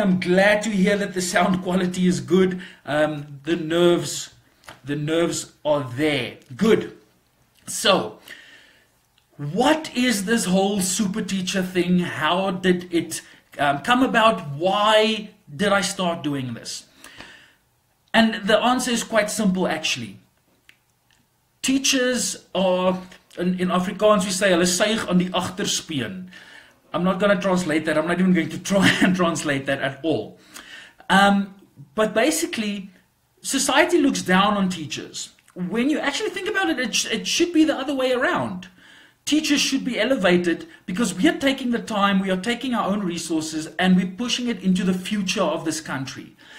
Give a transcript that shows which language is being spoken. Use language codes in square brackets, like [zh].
[en] I'm glad to hear that the sound quality is good. The nerves are there. Good. So, what is this whole super teacher thing? How did it come about? Why did I start doing this? And the answer is quite simple actually. Teachers are, in Afrikaans we say, [af] hulle suig aan die agterspeen. [en] I'm not going to translate that. I'm not even going to try and translate that at all. But basically, society looks down on teachers. When you actually think about it, it should be the other way around. Teachers should be elevated because we are taking the time, we are taking our own resources, and we're pushing it into the future of this country.